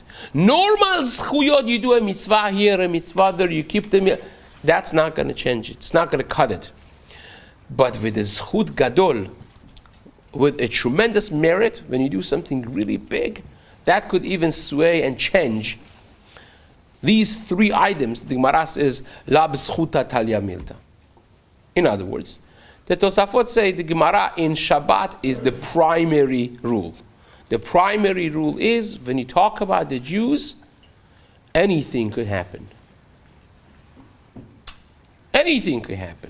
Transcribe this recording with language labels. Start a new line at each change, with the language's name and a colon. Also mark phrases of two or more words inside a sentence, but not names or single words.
English: Normal zchuyot, you do a mitzvah here, a mitzvah there, you keep them here, that's not going to change it. It's not going to cut it. But with a
Hebrew: זכות גדול,
English: with a tremendous merit, when you do something really big, that could even sway and change. These three items, the Gemara says,
Aramaic: לא בזכותא תליא מילתא.
English: In other words, the Tosafot say the Gemara in Shabbat is the primary rule. The primary rule is, when you talk about the Jews, anything could happen. Anything could happen.